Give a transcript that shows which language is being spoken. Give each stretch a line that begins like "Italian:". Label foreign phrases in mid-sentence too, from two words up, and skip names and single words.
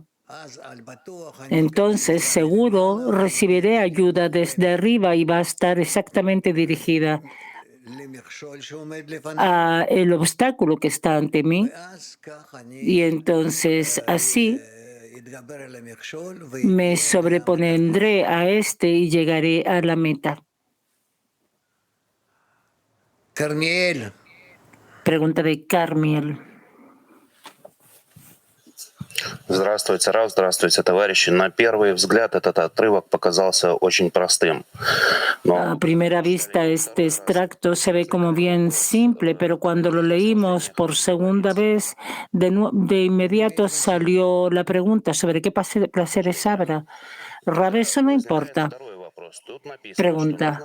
Spanish: Entonces, seguro recibiré ayuda desde arriba y va a estar exactamente dirigida a el obstáculo que está ante mí. Y entonces así me sobrepondré a este y llegaré a la meta. Carmiel. Pregunta de Carmiel.
Russian: Здравствуйте, Рав, здравствуйте, товарищи. На первый взгляд этот отрывок показался очень простым.
Spanish: A primera vista, este extracto se ve como bien simple, pero cuando lo leímos por segunda vez, de inmediato salió la pregunta sobre qué placeres habrá. Rab, eso no importa. Pregunta.